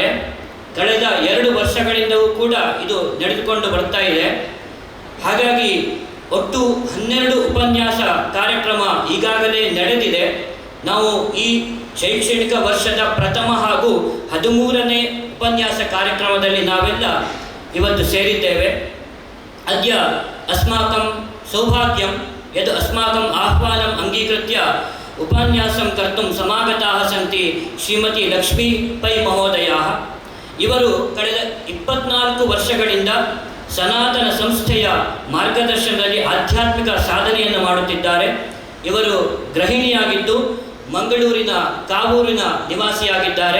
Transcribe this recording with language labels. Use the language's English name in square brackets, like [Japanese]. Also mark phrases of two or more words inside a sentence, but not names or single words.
[Kannada] ಕಳೆದ 2 ವರ್ಷಗಳಿಂದಲೂ ಕೂಡ ಇದು ನಡೆದುಕೊಂಡು ಬರ್ತಾ ಇದೆ. ಹಾಗಾಗಿ ಒಟ್ಟು 12 ಉಪನ್ಯಾಸ ಕಾರ್ಯಕ್ರಮ ಈಗಾಗಲೇ ನಡೆದಿದೆ. ನಾವು ಈ ಶೈಕ್ಷಣಿಕ ವರ್ಷದ ಪ್ರಥಮ ಹಾಗೂ 13ನೇ ಉಪನ್ಯಾಸ ಕಾರ್ಯಕ್ರಮದಲ್ಲಿ ನಾವೆಲ್ಲ ಇವತ್ತು ಸೇರಿದ್ದೇವೆ. [Sanskrit] ಅದ್ಯ ಅಸ್ಮಾಕಂ ಸೌಭಾಗ್ಯಂ ಯದ್ ಅಸ್ಮಾಕಂ ಆಹ್ವಾನಂ ಅಂಗೀಕೃತ್ಯ ಉಪನ್ಯಾಸಂ ಕರ್ತುಂ ಸಮಾಗತಾಃ ಸಂತಿ ಶ್ರೀಮತಿ ಲಕ್ಷ್ಮೀ ಪೈ ಮಹೋದಯಾಃ. [Kannada] ಇವರು ಕಳೆದ 24 ವರ್ಷಗಳಿಂದ ಸನಾತನ ಸಂಸ್ಥೆಯ ಮಾರ್ಗದರ್ಶನದಲ್ಲಿ ಆಧ್ಯಾತ್ಮಿಕ ಸಾಧನೆಯನ್ನು ಮಾಡುತ್ತಿದ್ದಾರೆ. ಇವರು ಗೃಹಿಣಿಯಾಗಿದ್ದು ಮಂಗಳೂರಿನ ಕಾವೂರಿನ ನಿವಾಸಿಯಾಗಿದ್ದಾರೆ.